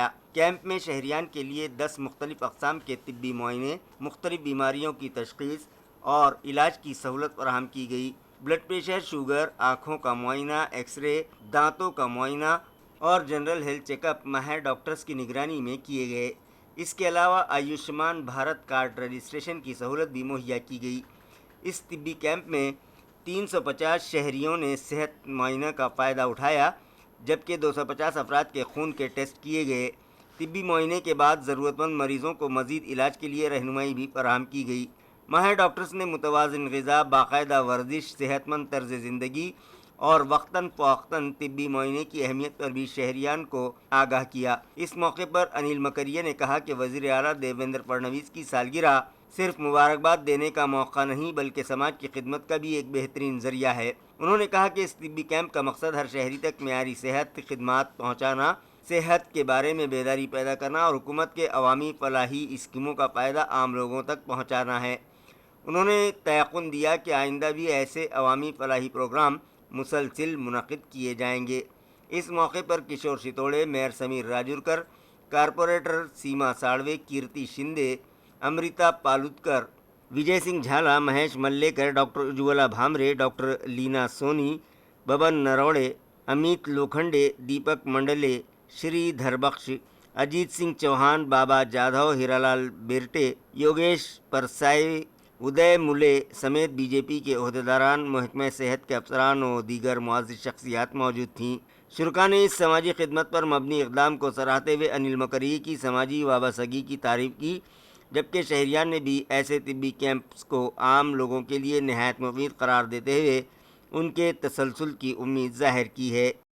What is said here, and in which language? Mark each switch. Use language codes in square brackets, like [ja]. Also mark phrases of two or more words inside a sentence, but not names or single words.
[ur] کیمپ میں شہریان کے لیے 10 مختلف اقسام کے طبی معائنے، مختلف بیماریوں کی تشخیص اور علاج کی سہولت فراہم کی گئی. [en] blood pressure, [ur] شوگر، آنکھوں کا معائنہ، ایکسرے، دانتوں کا معائنہ اور [en] general health checkup [ur] ماہر ڈاکٹرز کی نگرانی میں کیے گئے. اس کے علاوہ آیوشمان بھارت کارڈ رجسٹریشن کی سہولت بھی مہیا کی گئی۔ اس طبی کیمپ میں 350 شہریوں نے صحت معائنہ کا فائدہ اٹھایا، جبکہ 250 افراد کے خون کے ٹیسٹ کیے گئے۔ طبی معائنے کے بعد ضرورت مند مریضوں کو مزید علاج کے لیے رہنمائی بھی فراہم کی گئی۔ ماہر ڈاکٹرز نے متوازن غذا، باقاعدہ ورزش، صحت مند طرز زندگی اور وقتاً فوقتاً طبی معائنے کی اہمیت پر بھی شہریان کو آگاہ کیا۔ اس موقع پر انل مکریہ نے کہا کہ وزیر اعلیٰ دیویندر فڈنویس کی سالگرہ صرف مبارکباد دینے کا موقع نہیں بلکہ سماج کی خدمت کا بھی ایک بہترین ذریعہ ہے۔ انہوں نے کہا کہ اس طبی کیمپ کا مقصد ہر شہری تک معیاری صحت خدمات پہنچانا، صحت کے بارے میں بیداری پیدا کرنا اور حکومت کے عوامی فلاحی اسکیموں کا فائدہ عام لوگوں تک پہنچانا ہے۔ انہوں نے تیقن دیا کہ آئندہ بھی ایسے عوامی فلاحی پروگرام مسلسل منعقد کیے جائیں گے۔ اس موقع پر کشور ستوڑے، میئر سمیر راجورکر، کارپوریٹر سیما ساڑوے، کیرتی شندے، امرتا پالوتکر، وجے سنگھ جھالا، مہیش ملیکر، ڈاکٹر اجولا بھامرے، ڈاکٹر لینا سونی، ببن نروڑے، امیت لوکھنڈے، دیپک منڈلے، شری دھربخش، اجیت سنگھ چوہان، بابا جادھو، ہیرالال بیرٹے، یوگیش پرسائی، ادے ملے سمیت بی جے پی کے عہدیداران، محکمہ صحت کے افسران و دیگر معزز شخصیات موجود تھیں۔ شرکاء نے اس سماجی خدمت پر مبنی اقدام کو سراہتے ہوئے انل مکریہ کی سماجی وابستگی کی تعریف کی، جبکہ شہریان نے بھی ایسے طبی کیمپس کو عام لوگوں کے لیے نہایت مفید قرار دیتے ہوئے ان کے تسلسل کی امید ظاہر کی ہے۔